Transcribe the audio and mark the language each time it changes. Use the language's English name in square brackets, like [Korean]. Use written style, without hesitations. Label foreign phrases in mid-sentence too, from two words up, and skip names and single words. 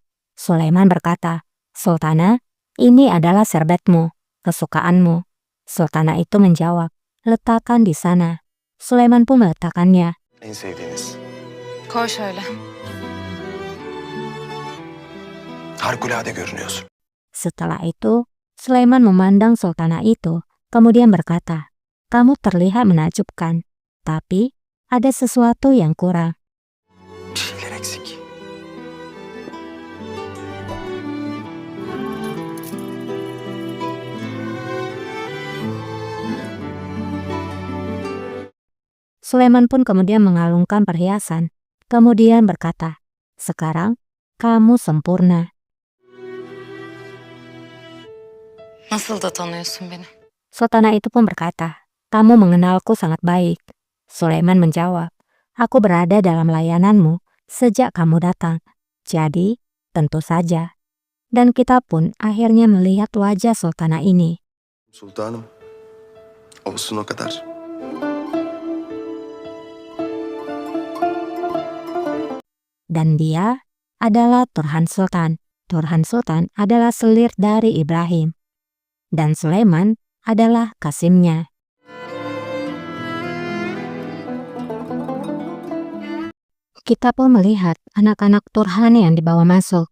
[Indonesian] Sulaiman berkata, "Sultana, ini adalah serbetmu, kesukaanmu." Sultana itu menjawab, "Letakkan di sana." Sulaiman pun meletakkannya. [Turkish] En sevdiğiniz. Koy şöyle. Harikulade görünüyorsun. [Indonesian] Setelah itu, Sulaiman memandang sultana itu, kemudian berkata, "Kamu terlihat menakjubkan, tapi ada sesuatu yang kurang." [Turkish] Bir şeyler eksik. [Indonesian] Sulaiman pun kemudian mengalungkan perhiasan, kemudian berkata, "Sekarang kamu sempurna." [Turkish] Nasıl da tanıyorsun beni? [Indonesian] Sultana itu pun berkata, "Kamu mengenalku sangat baik." Sulaiman menjawab, "Aku berada dalam layananmu sejak kamu datang. Jadi, tentu saja." Dan kita pun akhirnya melihat wajah sultana ini. [Turkish] Sultanım. Olsun o kadar. [Indonesian] Dan dia adalah Turhan Sultan. Turhan Sultan adalah selir dari Ibrahim. Dan Sulaiman adalah Kasimnya. Kita pun melihat anak-anak Turhan yang dibawa masuk.